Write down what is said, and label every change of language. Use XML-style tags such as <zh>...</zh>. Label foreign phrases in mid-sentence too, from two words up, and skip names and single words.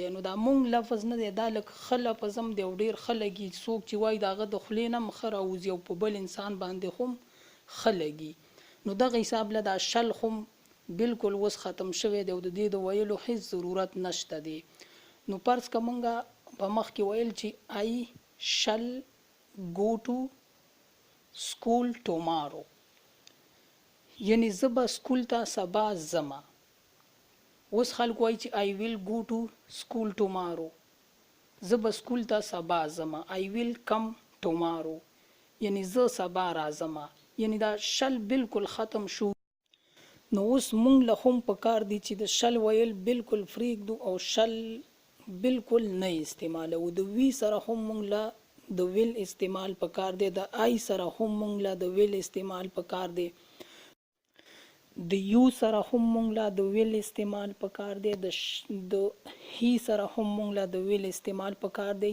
<ps>نو دا مونږ لفظ نه دی، دا لکه ښه لفظ هم دی او ډېر ښه لګي. څوک چې وایي د هغه د خولې نه هم ښه راوځي او په بل انسان باندې هم ښه لګي. نو دغه حساب له دا شل هم بالکل اوس ختم شوی دی او د دې د ویلو هیڅ ضرورت نشته دی. نو فرض که مونږ په مخکې ویل چې</ps> <en>I shall go to school tomorrow،</en> <ps>یعنی زه به سکول ته سبا ځمه. اوس خلک وایي چې</ps> <en>I will go to school tomorrow،</en> <ps>زه به سکول ته سبا ځمه.</ps> <en>I will come tomorrow،</en> <ps>یعنی زه سبا راځمه، یعنی دا شل بالکل ختم شو. نو اوس مونږ له هم پکار دی چې د شل ویل بالکل پرېږدو او شل بالکل نه استعمالو. د وی سره هم مونږ له د ویل استعمال پکار دی، د آی سره هم مونږ له د ویل استعمال پکار دی، د یو سره هم مونږ له د ویل استعمال پکار دی، د هی سره هم مونږ له د ویل استعمال پکار دی.</ps>